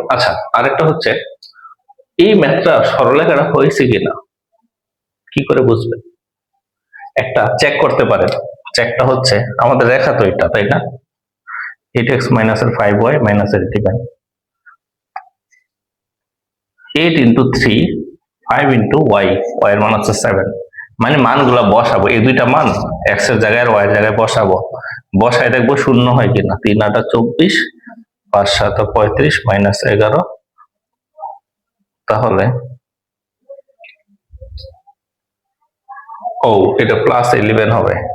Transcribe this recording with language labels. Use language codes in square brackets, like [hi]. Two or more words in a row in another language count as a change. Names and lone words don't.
[bn] আচ্ছা, আরেকটা হচ্ছে এই ম্যাথটা সরলরেখাটা হয়েছে কিনা কি করে বুঝবেন? একটা চেক করতে পারেন। চেকটা হচ্ছে আমাদের রেখা তো এটা, তাই না? 8x - 5y - 85, 8 × 3 5 × y, y এর মান হচ্ছে 7, মানে মানগুলা বসাবো, এই দুইটা মান x এর জায়গায় আর y এর জায়গায় বসাবো, বসায় দেখবো শূন্য হয় কিনা। 3 × 8 = 24, 5 × 7 = 35 -11, তাহলে এটা +11 হবে।